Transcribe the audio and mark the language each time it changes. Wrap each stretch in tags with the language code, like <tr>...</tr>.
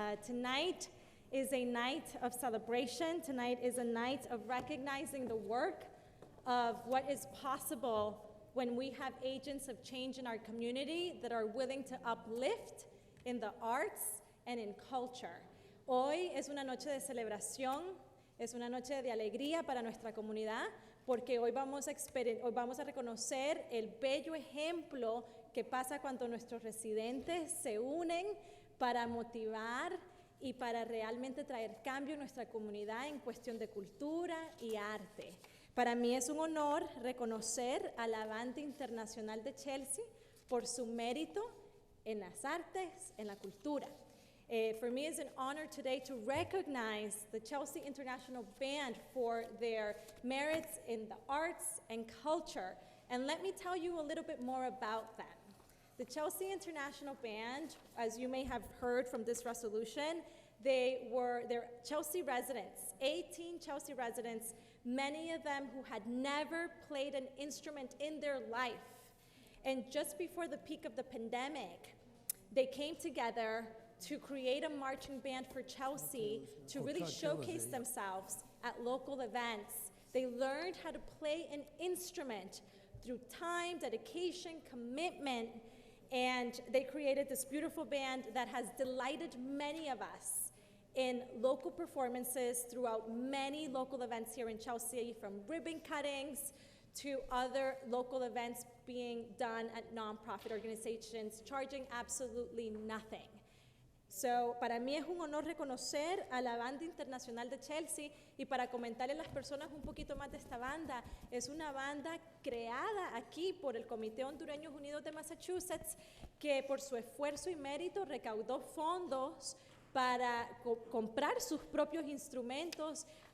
<en>Tonight is a night of celebration. Tonight is a night of recognizing the work of what is possible when we have agents of change in our community that are willing to uplift in the arts and in culture.</en> <es>Hoy es una noche de celebración, es una noche de alegría para nuestra comunidad, porque hoy vamos a reconocer el bello ejemplo que pasa cuando nuestros residentes se unen para motivar y para realmente traer cambio en nuestra comunidad en cuestión de cultura y arte. Para mí es un honor reconocer a la Banda Internacional de Chelsea por su mérito en las artes, en la cultura.</es> <en>For me, it's an honor today to recognize the Chelsea International Band for their merits in the arts and culture. And let me tell you a little bit more about them. The Chelsea International Band, as you may have heard from this resolution, they're Chelsea residents, 18 Chelsea residents, many of them who had never played an instrument in their life. And just before the peak of the pandemic, they came together to create a marching band for Chelsea to really showcase themselves at local events. They learned how to play an instrument through time, dedication, commitment, and they created this beautiful band that has delighted many of us in local performances throughout many local events here in Chelsea, from ribbon cuttings to other local events being done at nonprofit organizations, charging absolutely nothing.</en> <es>So, para mí es un honor reconocer a la Banda Internacional de Chelsea, y para comentarle a las personas un poquito más de esta banda, es una banda creada aquí por el Comité Hondureños Unidos de Massachusetts, que por su esfuerzo y mérito recaudó fondos para comprar sus propios instrumentos.</es>